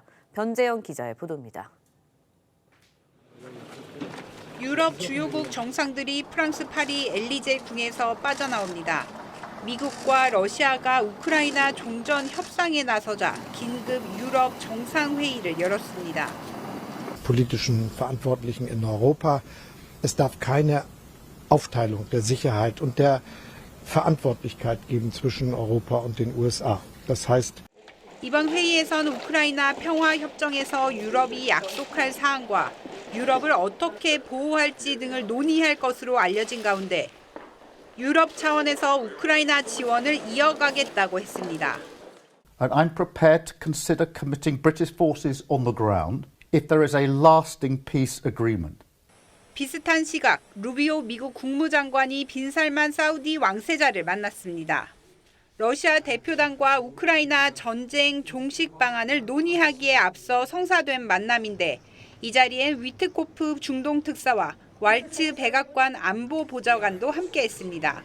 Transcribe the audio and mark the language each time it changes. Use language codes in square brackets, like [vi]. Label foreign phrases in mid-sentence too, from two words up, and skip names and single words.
[ko] 변재영 기자의 보도입니다. 유럽 주요국 정상들이 프랑스 파리 엘리제 궁에서 빠져나옵니다. 미국과 러시아가 우크라이나 종전 협상에 나서자 긴급 유럽 정상회의를 열었습니다. [de] Politischen Verantwortlichen in Europa, es darf keine Aufteilung der Sicherheit und der Verantwortlichkeit geben zwischen Europa und den USA. Das heißt, [ko] 이번 회의에선 우크라이나 평화협정에서 유럽이 약속할 사항과 유럽을 어떻게 보호할지 등을 논의할 것으로 알려진 가운데 유럽 차원에서 우크라이나 지원을 이어가겠다고 했습니다. [en] And I'm prepared to consider committing British forces on the ground if there is a lasting peace agreement. [ko] 비슷한 시각 루비오 미국 국무장관이 빈살만 사우디 왕세자를 만났습니다. 러시아 대표단과 우크라이나 전쟁 종식 방안을 논의하기에 앞서 성사된 만남인데 이 자리엔 위트코프 중동 특사와 왈츠 백악관 안보 보좌관도 함께했습니다.